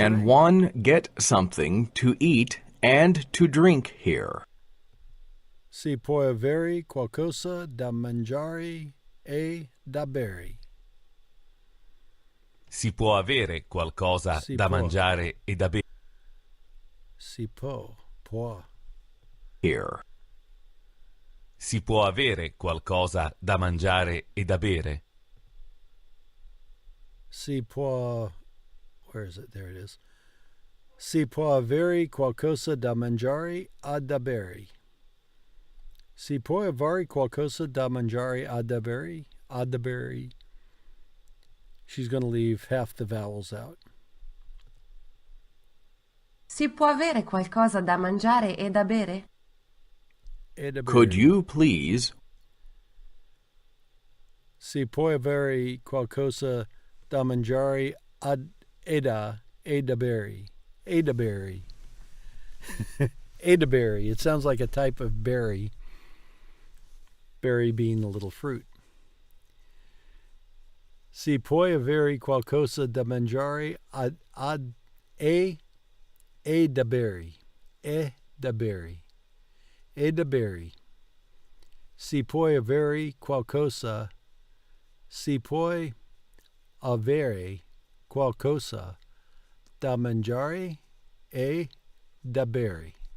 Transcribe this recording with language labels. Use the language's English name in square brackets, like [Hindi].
[English] Can one get something to eat and to drink here? [Italian] Si può avere qualcosa da mangiare e da bere. Si può avere qualcosa Si da può. mangiare e da bere? Si può. [English] Here. [Italian] Si può avere qualcosa da mangiare e da bere? Si può. [English] Where is it? There it is. [Italian] Si può avere qualcosa da mangiare e da bere. Si può avere qualcosa da mangiare e da bere? A da bere. [English] She's going to leave half the vowels out. [Italian] Si può avere qualcosa da mangiare e da bere? E da [English] Could [Italian] bere. [English] you please? [Italian] Si può avere qualcosa da mangiare e da bere. E da bere. E da berry. [English] It sounds like a type of berry. Berry being a little fruit. [Italian] Si può avere qualcosa da mangiare e da bere. E da bere. E da bere. Si può avere qualcosa. Si può avere qualcosa da mangiare e da bere.